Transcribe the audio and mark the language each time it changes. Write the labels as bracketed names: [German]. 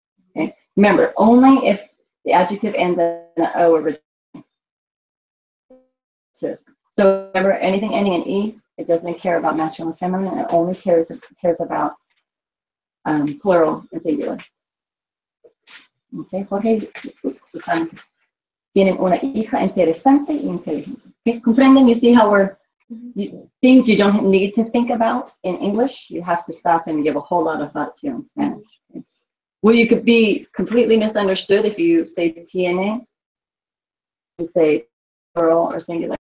[English] Okay, remember, only if the adjective ends in an O originally. So remember, anything ending in E, it doesn't care about masculine and feminine. It only cares about plural and singular. Okay, Jorge, Susana. [Spanish] Tienen una hija interesante y inteligente. [English] Okay, comprenden? You see how things you don't need to think about in English, you have to stop and give a whole lot of thought to in Spanish. Okay? Well, you could be completely misunderstood if you say tiene, you say plural or singular.